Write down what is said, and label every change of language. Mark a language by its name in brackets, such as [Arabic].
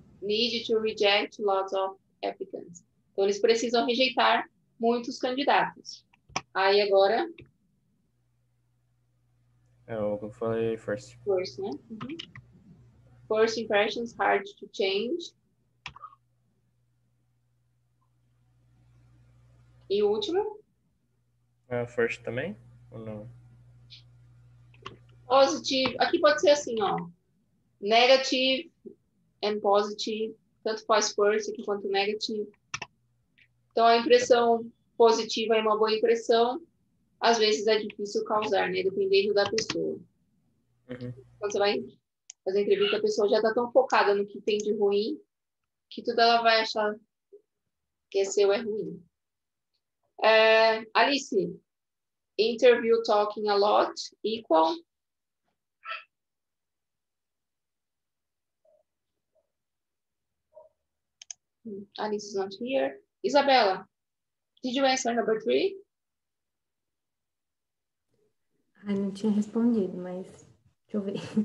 [English] Need to reject lots of applicants. [Portuguese] Então, eles precisam rejeitar muitos candidatos. Aí, agora... É o que eu falei [English] first. First, né? Uhum. First impressions hard to change. [Portuguese] E o último? First também? Ou não? [English] Positive. [Portuguese] Aqui pode ser assim, ó. [English] Negative and positive. [Portuguese] Tanto faz [English] first [Portuguese] aqui quanto [English] negative. [Portuguese] Então, a impressão positiva é uma boa impressão. Às vezes é difícil causar, né? Dependendo da pessoa. Uhum. Quando você vai fazer entrevista, a pessoa já está tão focada no que tem de ruim que tudo ela vai achar que é seu é ruim. [English] Alice, interview talking a lot equal? Alice is not here. Isabella, did you answer number 3? [Portuguese] Ai, não tinha respondido, mas deixa eu ver.